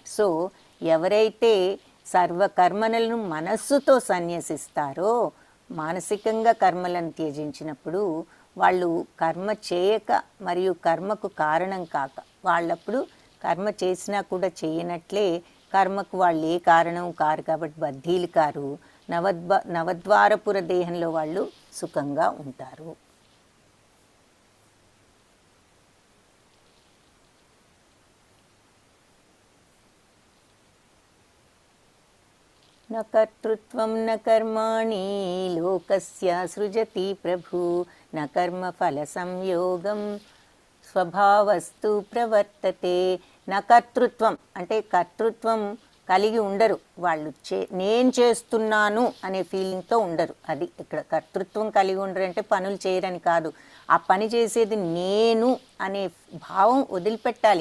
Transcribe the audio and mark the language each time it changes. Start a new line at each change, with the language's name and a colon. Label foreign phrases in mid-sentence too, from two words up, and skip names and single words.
Telugu: సో ఎవరైతే సర్వకర్మలను మనస్సుతో సన్యసిస్తారో, మానసికంగా కర్మలను త్యజించినప్పుడు వాళ్ళు కర్మ చేయక మరియు కర్మకు కారణం కాక, వాళ్ళప్పుడు కర్మ చేసినా కూడా చేయనట్లే, కర్మకు వాళ్ళు ఏ కారణం కారు కాబట్టి బద్ధీలు కారు. నవద్వారపుర దేహంలో వాళ్ళు సుఖంగా ఉంటారు.
Sanskrit: न कर्तृत्वं न कर्माणि लोकस्य सृजति प्रभु, न कर्मफलसंयोगं స్వభావస్తు ప్రవర్తతే.
Telugu: నా కర్తృత్వం అంటే కర్తృత్వం కలిగి ఉండరు వాళ్ళు. నేను చేస్తున్నాను అనే ఫీలింగ్తో ఉండరు. అది ఇక్కడ కర్తృత్వం కలిగి ఉండరు అంటే పనులు చేయరని కాదు, ఆ పని చేసేది నేను అనే భావం వదిలిపెట్టాలి.